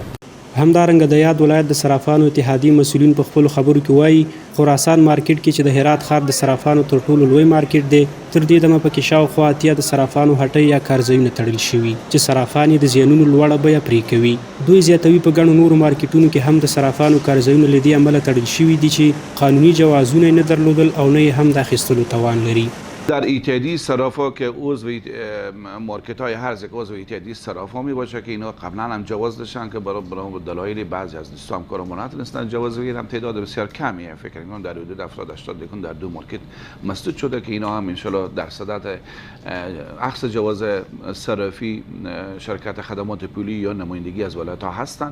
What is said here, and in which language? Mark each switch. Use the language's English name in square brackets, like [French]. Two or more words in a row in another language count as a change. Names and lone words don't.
[Pashto] همدارنګه د یاد ولایت د صرافانو اتحادیې مسؤلین په خپلو خبرو کې وایي خراسان مارکیټ کې چې د هرات ښار د صرافانو تر ټولو لوی مارکیټ دی، تر دې دمه پکې شاوخوا 80 د صرافانو هټۍ یا کارځایونه تړل شوي چې صرافان یې د زیانونو لوړه بیه پرې کوي. دوی زیاتوي په ګڼو نورو مارکیټونو کې هم د صرافانو کارځایونه له دې امله تړل شوي دي چې قانوني جوازونه یې نه درلودل او نه یې هم د اخیستلو توان لري. [Persian] در اتحادیه صرافا که عضو مارکت های هر یک عضو اتحادیه صرافا می باشه که اینا قبلا هم جواز داشتن که برای دلایل بعضی از دوستان کارمون نتونستن جواز بگیرن، تعداد بسیار کمیه، فکر می‌کنم در حدود 70-80 دکون در 2 مارکت مسدود شده که اینا هم [Arabic] ان شاء الله [Persian] در صدد اخذ جواز صرافی شرکت خدمات پولی یا نمایندگی از ولایت ها هستن.